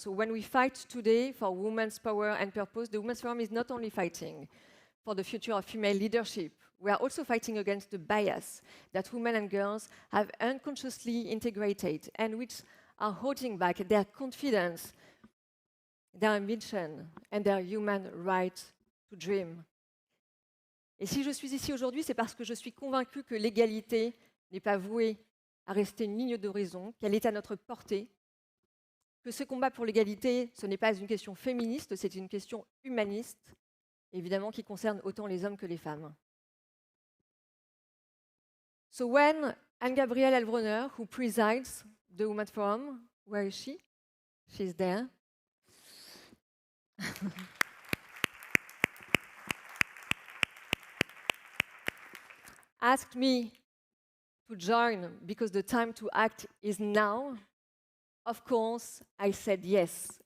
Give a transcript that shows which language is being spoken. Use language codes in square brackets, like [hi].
[en] So when we fight today for women's power and purpose, the Women's Forum is not only fighting for the future of female leadership, we are also fighting against the bias that women and girls have unconsciously integrated and which are holding back their confidence, their ambition and their human right to dream. [fr] Et si je suis ici aujourd'hui, c'est parce que je suis convaincue que l'égalité n'est pas vouée à rester une ligne d'horizon, qu'elle est à notre portée, que ce combat pour l'égalité, ce n'est pas une question féministe, c'est une question humaniste, évidemment qui concerne autant les hommes que les femmes. [en] So when Anne-Gabrielle Elbronner, who presides the Women's Forum, where is she? She's there. Asked me to join because the time to act is now, of course, I said yes.